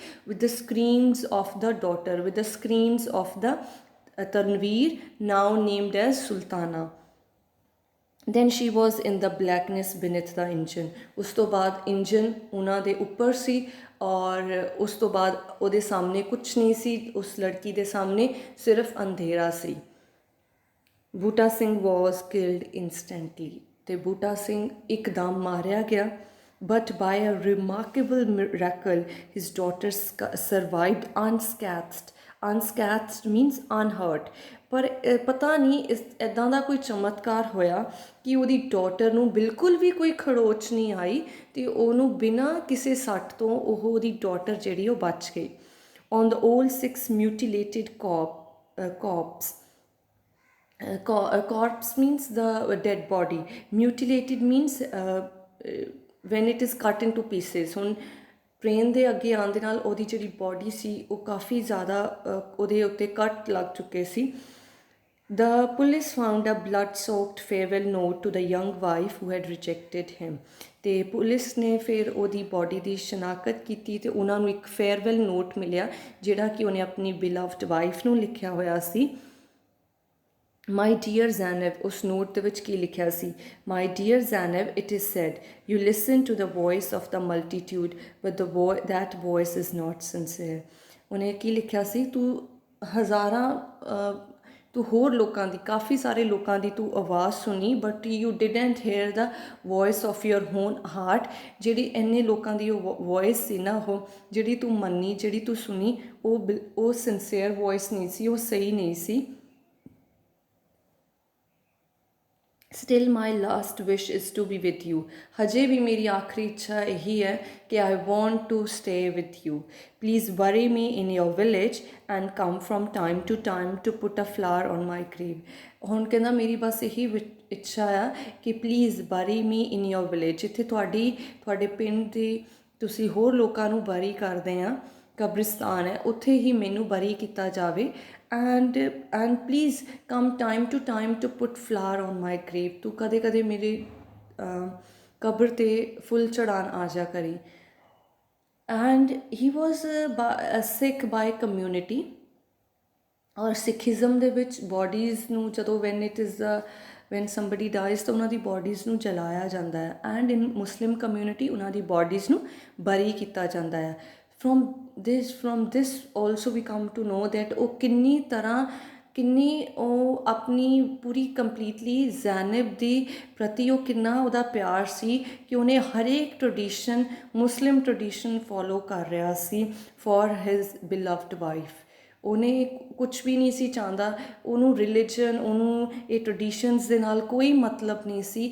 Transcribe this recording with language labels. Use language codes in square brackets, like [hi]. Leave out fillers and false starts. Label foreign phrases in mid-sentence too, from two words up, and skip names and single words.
[en] with the screams of the daughter, with the screams of the Tanvir, now named as Sultana. then she was in the blackness beneath the engine. [pa] ਉਸ ਤੋਂ ਬਾਅਦ ਇੰਜਨ ਉਹਨਾਂ ਦੇ ਉੱਪਰ ਸੀ, ਔਰ ਉਸ ਤੋਂ ਬਾਅਦ ਉਹਦੇ ਸਾਹਮਣੇ ਕੁਛ ਨਹੀਂ ਸੀ, ਉਸ ਲੜਕੀ ਦੇ ਸਾਹਮਣੇ ਸਿਰਫ ਅੰਧੇਰਾ ਸੀ। [en] ਬੂਟਾ ਸਿੰਘ was killed instantly. [pa] ਤੇ ਬੂਟਾ ਸਿੰਘ ਇੱਕਦਮ ਮਾਰਿਆ ਗਿਆ। [en] but by a remarkable miracle his daughter survived unscathed. unscathed means unhurt. [pa] ਪਰ ਪਤਾ ਨਹੀਂ ਇੱਦਾਂ ਦਾ ਕੋਈ ਚਮਤਕਾਰ ਹੋਇਆ ਕਿ ਉਹਦੀ ਡਾਟਰ ਨੂੰ ਬਿਲਕੁਲ ਵੀ ਕੋਈ ਖੜੋਚ ਨਹੀਂ ਆਈ, ਅਤੇ ਉਹਨੂੰ ਬਿਨਾਂ ਕਿਸੇ ਸੱਟ ਤੋਂ ਉਹਦੀ ਡਾਟਰ ਜਿਹੜੀ ਉਹ ਬਚ ਗਈ। [en] On the all 6 mutilated corpse. Corpse means the dead body. Mutilated means when it is cut into pieces. [pa] ਹੁਣ ਟ੍ਰੇਨ ਦੇ ਅੱਗੇ ਆਉਣ ਦੇ ਨਾਲ ਉਹਦੀ ਜਿਹੜੀ ਬੋਡੀ ਸੀ ਉਹ ਕਾਫੀ ਜ਼ਿਆਦਾ ਉਹਦੇ ਉੱਤੇ ਕੱਟ ਲੱਗ ਚੁੱਕੇ ਸੀ. [en] The police found a blood-soaked farewell note to the young wife who had rejected him. [pa] ਤੇ ਪੁਲਿਸ ਨੇ ਫਿਰ ਉਹਦੀ ਬੋਡੀ ਦੀ ਸ਼ਨਾਖਤ ਕੀਤੀ ਤੇ ਉਹਨਾਂ ਨੂੰ ਇੱਕ [en] farewell note [pa] ਮਿਲਿਆ ਜਿਹੜਾ ਕਿ ਉਹਨੇ ਆਪਣੀ [en] beloved wife [pa] ਨੂੰ ਲਿਖਿਆ ਹੋਇਆ ਸੀ. [en] My dear Zainab, [pa] ਉਸ ਨੋਟ ਦੇ ਵਿੱਚ ਕੀ ਲਿਖਿਆ ਸੀ? [en] My dear Zainab, it is said, you listen to the voice of the multitude, but that voice is not sincere. [pa] ਉਹਨੇ ਕੀ ਲਿਖਿਆ ਸੀ? ਤੂੰ ਹੋਰ ਲੋਕਾਂ ਦੀ, ਕਾਫੀ ਸਾਰੇ ਲੋਕਾਂ ਦੀ ਤੂੰ ਆਵਾਜ਼ ਸੁਣੀ, [en] but you didn't hear the voice of your own heart. [pa] ਜਿਹੜੀ ਇੰਨੇ ਲੋਕਾਂ ਦੀ ਉਹ ਵੋਇਸ ਸੀ ਨਾ, ਉਹ ਜਿਹੜੀ ਤੂੰ ਮੰਨੀ, ਜਿਹੜੀ ਤੂੰ ਸੁਣੀ, ਉਹ [en] sincere voice [pa] ਨਹੀਂ ਸੀ, ਉਹ ਸਹੀ ਨਹੀਂ ਸੀ. [en] Still my last wish is to be with you. [pa] ਹਜੇ ਵੀ ਮੇਰੀ ਆਖਰੀ ਇੱਛਾ ਇਹੀ ਹੈ ਕਿ [en] I want to stay with you. Please bury me in your village and come from time to time to put a flower on my grave. [pa] ਹੁਣ ਕਹਿੰਦਾ ਮੇਰੀ ਬਸ ਇਹੀ ਇੱਛਾ ਆ ਕਿ [en] please bury me in your village. [pa] ਜਿੱਥੇ ਤੁਹਾਡੇ ਪਿੰਡ ਦੇ ਤੁਸੀਂ ਹੋਰ ਲੋਕਾਂ ਨੂੰ ਬਰੀ ਕਰਦੇ ਆ, ਕਬਰਿਸਤਾਨ ਹੈ, ਉੱਥੇ ਹੀ ਮੈਨੂੰ ਬਰੀ ਕੀਤਾ ਜਾਵੇ. [en] and please come time to time to put flower on my grave. [pa] ਤੂੰ ਕਦੇ ਕਦੇ ਮੇਰੇ ਕਬਰ 'ਤੇ ਫੁੱਲ ਚੜਾਉਣ ਆ ਜਾ ਕਰੀ. [en] and he was a Sikh by community. [pa] ਔਰ ਸਿੱਖੀਜ਼ਮ ਦੇ ਵਿੱਚ ਬੋਡੀਜ਼ ਨੂੰ ਜਦੋਂ [en] when somebody dies [pa] ਤਾਂ ਉਹਨਾਂ ਦੀ ਬੋਡੀਜ਼ ਨੂੰ ਜਲਾਇਆ ਜਾਂਦਾ ਹੈ. [en] and in Muslim community [pa] ਉਹਨਾਂ ਦੀ ਬੋਡੀਜ਼ ਨੂੰ ਬਰੀ ਕੀਤਾ ਜਾਂਦਾ ਹੈ. [en] from this also we come to know that [pa] ਉਹ ਕਿੰਨੀ ਉਹ ਆਪਣੀ ਪੂਰੀ ਕੰਪਲੀਟਲੀ ਜ਼ੈਨਬ ਦੀ ਪ੍ਰਤੀ ਉਹ ਕਿੰਨਾ ਉਹਦਾ ਪਿਆਰ ਸੀ ਕਿ ਉਹਨੇ ਹਰੇਕ ਟ੍ਰੈਡੀਸ਼ਨ, [en] Muslim tradition follow [pa] ਕਰ ਰਿਹਾ ਸੀ [en] for his beloved wife. [pa] ਉਹਨੇ ਕੁਛ ਵੀ ਨਹੀਂ ਸੀ ਚਾਹੁੰਦਾ, ਉਹਨੂੰ ਰਿਲੀਜਨ, ਉਹਨੂੰ ਇਹ ਟ੍ਰੈਡੀਸ਼ਨਸ ਦੇ ਨਾਲ ਕੋਈ ਮਤਲਬ ਨਹੀਂ ਸੀ.